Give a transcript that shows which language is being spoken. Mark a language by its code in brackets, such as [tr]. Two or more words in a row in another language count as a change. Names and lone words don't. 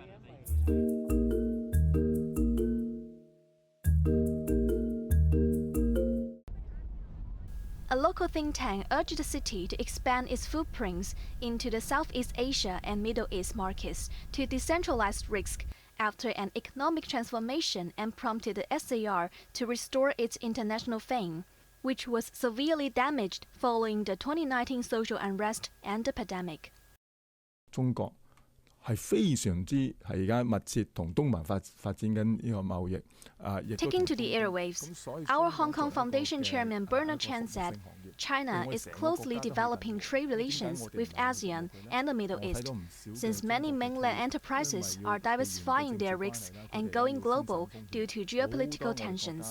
[en] A local think tank urged the city to expand its footprints into the Southeast Asia and Middle East markets to decentralize risk after an economic transformation and prompted the SAR to restore its international fame, which was severely damaged following the 2019 social unrest and the pandemic. [yue] 中國係非常之係而家密切同東盟發展緊呢個貿易 [en] Taking to the airwaves, our Hong Kong Foundation Chairman Bernard Chan said, China is closely developing trade relations with ASEAN and the Middle East, since many mainland enterprises are diversifying their risks and going global due to geopolitical tensions.